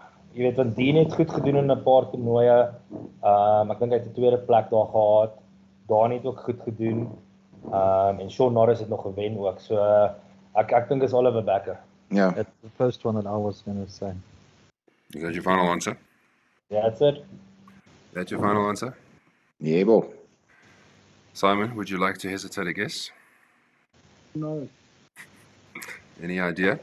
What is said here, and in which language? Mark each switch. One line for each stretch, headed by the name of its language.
Afrikaans: Jy weet, want Dean het goed gedoen in 'n paar toernooie. Ek dink hy het 'n tweede plek daar gehad. Dani het ook goed gedoen. En Sean Norris het nog gewen ook. So ek dink is Oliver Becker.
English: Yeah. That's the first one that I was going to say. Is that your final answer? Yeah, that's it. That's your final answer? Yeah, bro. Simon, would you like to hesitate a guess? No. Any idea?